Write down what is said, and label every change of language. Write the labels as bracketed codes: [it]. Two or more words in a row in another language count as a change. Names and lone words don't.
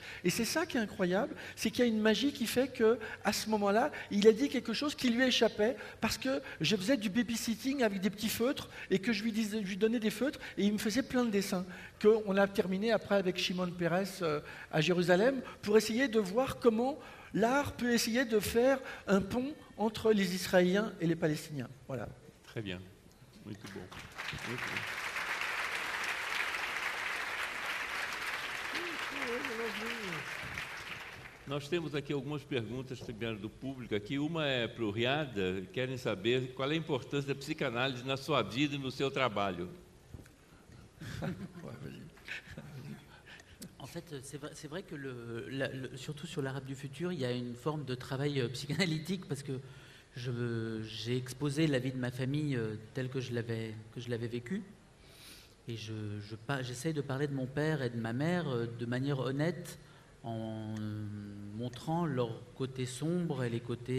[fr] Et c'est ça qui est incroyable, c'est qu'il y a une magie qui fait qu'à ce moment-là, il a dit quelque chose qui lui échappait parce que je faisais du babysitting avec des petits feutres et que je lui donnais des feutres et il me faisait plein de dessins qu'on a terminé après avec Shimon Peres à Jérusalem pour essayer de voir comment l'art peut essayer de faire un pont entre les Israéliens et les Palestiniens. Voilà. Très bien. [pt] Muito bom. Muito bom. Nós temos aqui algumas perguntas que vieram do público aqui. Uma é para o Riad, querem saber qual é a importância da psicanálise na sua vida e no seu trabalho. [fr] En fait, c'est vrai que surtout sur l'Arabe du futur, il y a une forme de travail psychanalytique parce que j'ai exposé la vie de ma famille telle que je l'avais vécue. Et j'essaie de parler de mon père et de ma mère de manière honnête en montrant leurs côtés sombres et les côtés...